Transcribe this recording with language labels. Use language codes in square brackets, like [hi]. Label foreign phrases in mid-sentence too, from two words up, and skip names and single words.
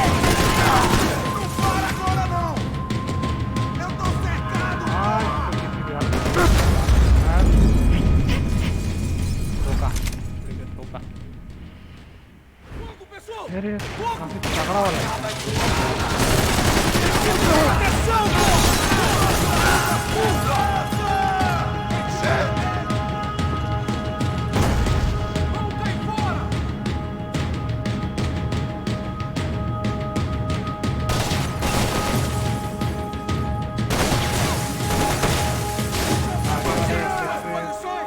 [pt] Não para agora não! Eu tô cercado! [hi] ठोका [pt] Fogo, pessoal! [hi] अरे काफी तगड़ा वाला है। [pt] Atenção! Vamos cair fora! Posições!